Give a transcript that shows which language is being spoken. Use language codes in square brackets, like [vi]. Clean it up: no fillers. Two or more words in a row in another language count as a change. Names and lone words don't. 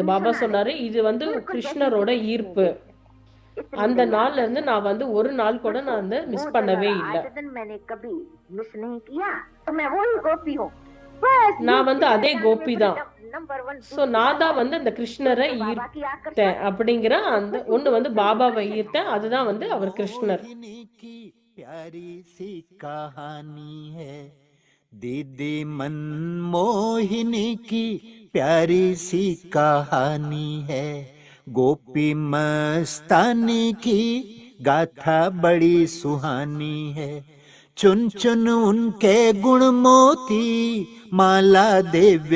[ta] பாபா சொன்னாரு இது வந்து கிருஷ்ணரோட ஈர்ப்பு. அந்த நாள்ல இருந்து நான் வந்து ஒரு நாள் கூட நான் வந்து மிஸ் பண்ணவே இல்லை. நான் வந்து அதே கோபி தான். சோ நான் தான் வந்து அந்த கிருஷ்ணரை ஈர்த்தேன் அப்படிங்கிற அந்த ஒண்ணு வந்து பாபாவை ஈர்த்தேன். அதுதான் வந்து அவர் கிருஷ்ணர். [hi] प्यारी सी कहानी है दीदी मनमोहिनी की प्यारी सी कहानी है गोपी मस्तानी की गाथा बड़ी सुहानी है चुन चुन उनके गुण मोती माला दिव्य